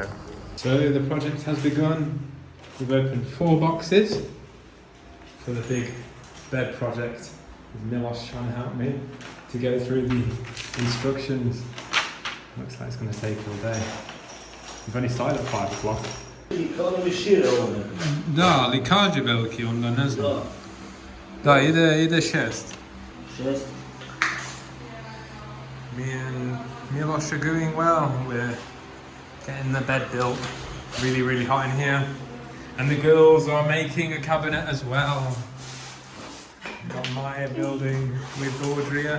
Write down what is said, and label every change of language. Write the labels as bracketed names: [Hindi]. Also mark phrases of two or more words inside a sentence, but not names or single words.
[English] So the project has begun. We've opened 4 boxes for the big bed project with Milos trying to help me to go through the instructions. Looks like it's going to take all day. We've only started at 5 o'clock. [Serbian] Da, ali kaže veliki, onda ne znam. Da, ide 6. [English] Me and Milos are doing well. We're getting the bed built. Really, really hot in here. And the girls are making a cabinet as well. Got Maya building with Audrey.